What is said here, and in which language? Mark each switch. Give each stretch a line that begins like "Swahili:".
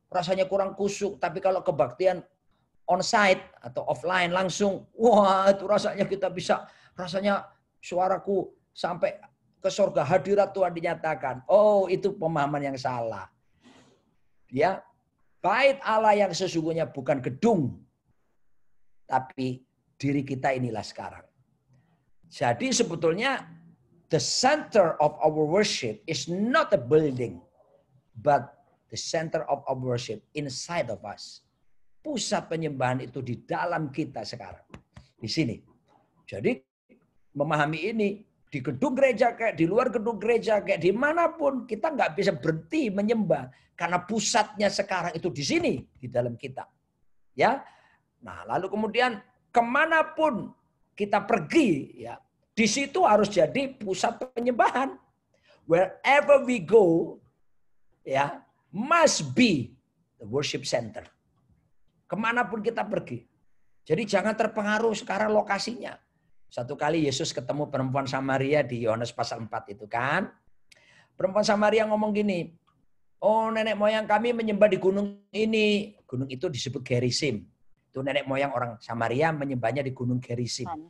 Indonesian: rasanya kurang kusuk. Tapi kalau kebaktian on-site atau offline langsung, wah itu rasanya kita bisa, rasanya suaraku sampai ke surga, hadirat Tuhan dinyatakan. Oh, itu pemahaman yang salah. Ya, bait Allah yang sesungguhnya bukan gedung, tapi diri kita inilah sekarang. Jadi sebetulnya
English: the center of our worship is not a building, but the center of our worship inside of us.
Indonesian: Pusat penyembahan itu di dalam kita sekarang. Di sini. Jadi memahami ini, di gedung gereja kayak di luar gedung gereja kayak dimanapun, kita nggak bisa berhenti menyembah. Karena pusatnya sekarang itu di sini, di dalam kita. Ya, nah lalu kemudian kemanapun kita pergi, ya di situ harus jadi pusat penyembahan.
English: Wherever we go, ya must be the worship center.
Indonesian: Kemanapun kita pergi. Jadi jangan terpengaruh sekarang lokasinya. Satu kali Yesus ketemu perempuan Samaria di Yohanes pasal 4 itu kan. Perempuan Samaria ngomong gini, oh nenek moyang kami menyembah di gunung ini. Gunung itu disebut Gerizim. Itu nenek moyang orang Samaria menyembahnya di gunung Gerizim.